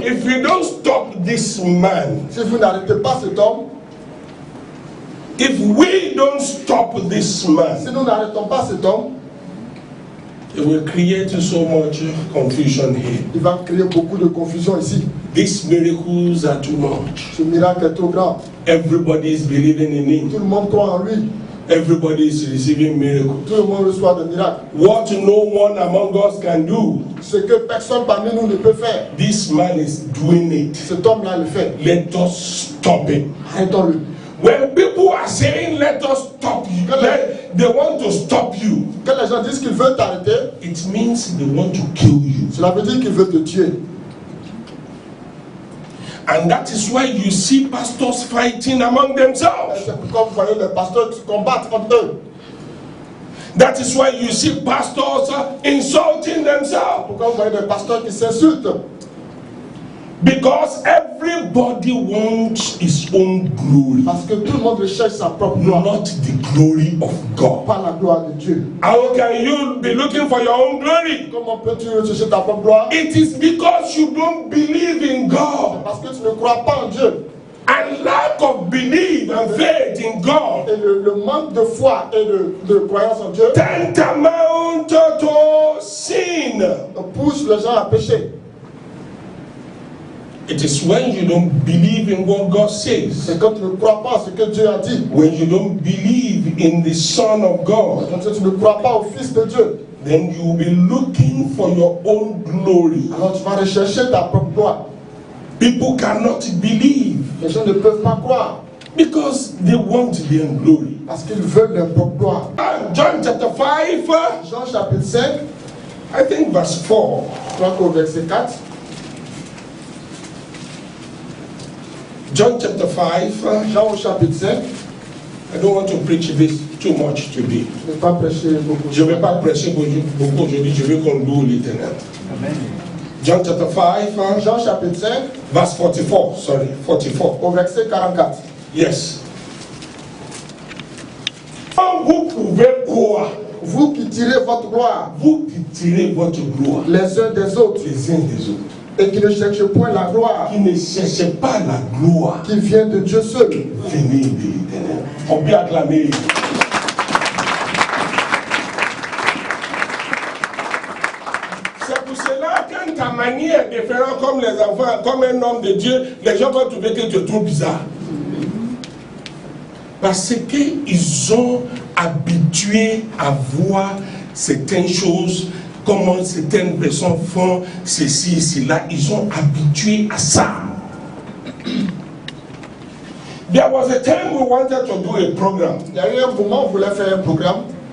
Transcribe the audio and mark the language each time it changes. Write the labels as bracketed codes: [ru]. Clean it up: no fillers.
[en] If you don't stop this man, [fr] Si vous n'arrêtez pas cet homme, [en] if we don't stop this [fr] si [en] man, [fr] nous n'arrêtons pas cet homme, [en] it will create so much confusion here. [fr] il va créer beaucoup de confusion ici. [en] These miracles are too much. [fr] Ce miracle est trop grand. [en] Everybody is believing in him. [fr] Tout le monde croit en lui. [en] Everybody is receiving miracles. [fr] Tout le monde reçoit des miracles. [en] What no one among us can do, [fr] Ce que personne parmi nous ne peut faire, [en] this man is doing it. [fr] cet homme-là le fait. [en] Let us stop it. [fr] Arrêtons-le. [en] When people are saying let us stop you, they want to stop you. [fr] Quand les gens disent qu'ils veulent t'arrêter, [en] It means they want to kill you. [fr] cela veut dire qu'ils veulent te tuer. [en] And that is why you see pastors fighting among themselves. [fr] C'est pourquoi vous voyez les pasteurs qui combattent entre eux. [en] That is why you see pastors insulting themselves. [fr] Pourquoi vous voyez des pasteurs qui s'insultent? [en] Because everybody wants his own glory, [fr] Parce que tout le monde recherche sa propre gloire, [en] not the glory of God. [fr] pas la gloire de Dieu. [en] How can you be looking for your own glory? [fr] Comment peux-tu rechercher ta propre gloire? [en] It is because you don't believe in God. [fr] Parce que tu ne crois pas en Dieu. [en] And lack of belief and faith in God [fr] Et le manque de foi et de croyance en Dieu [en] tantamount to sin. [fr] pousse les gens à pécher. [en] It is when you don't believe in what God says, [fr] C'est quand tu ne crois pas en ce que Dieu a dit. [en] when you don't believe in the Son of God, [fr] Quand tu ne crois pas au Fils de Dieu, [en] then you will be looking for your own glory. [fr] alors tu vas rechercher ta propre gloire. [en] People cannot believe [fr] Les gens ne peuvent pas croire [en] because they want their glory. [fr] parce qu'ils veulent leur propre gloire. [en] John chapter 5, [fr] Jean chapitre 5, [en] I think verse 4. [fr] je crois qu'au verset 4. [en] John chapter 5. [fr] Jean au chapitre 5, [en] I don't want to preach this too much today. [fr] je ne vais pas prêcher beaucoup. Je ne vais pas prêcher beaucoup aujourd'hui, je veux qu'on loue l'Éternel. [en] John chapter 5, [fr] Jean chapitre 5, [en] verse 44, sorry, 44. [fr] au verset 44. [en] Yes. [fr] Quand vous pouvez croire, Vous qui tirez votre gloire vous qui tirez votre gloire les uns des autres les uns des autres, et qui ne cherchez point la gloire qui ne cherchez pas la gloire, qui vient de Dieu seul. venez de l'Éternel. On peut acclamer. C'est pour cela quand ta manière est différente comme les enfants, comme un homme de Dieu, les gens vont trouver que tu es trop bizarre. Parce qu'ils ont habitué à voir certaines choses, comment certaines personnes font ceci, cela. Ils ont habitué à ça. [en] There was a time we wanted to do a program. [fr] Il y a eu un moment où on voulait faire un programme